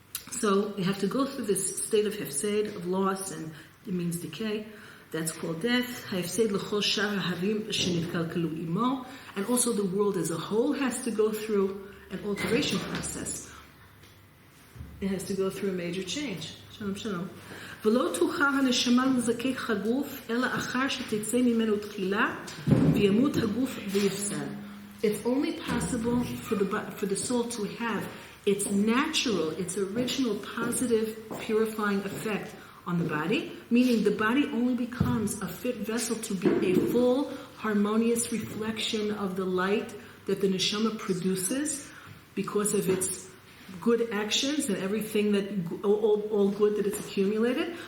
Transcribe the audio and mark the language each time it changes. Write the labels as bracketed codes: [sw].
[en] So you have to go through this state of hefsed, of loss, and it means decay. That's called death. [he] Hefsed l'chol shar ha'havim shenitkalkelu imo, [en] and also the world as a whole has to go through an alteration process. It has to go through a major change. Shalom, shalom. [he] ולא תוכל הנשמה לזכך הגוף, אלא אחר שתצא ממנו תחילה, וימות הגוף ויפסד. [en] It's only possible for the soul to have its natural, its original positive purifying effect on the body, meaning the body only becomes a fit vessel to be a full, harmonious reflection of the light that the neshama produces because of its good actions and everything that all good that it's accumulated.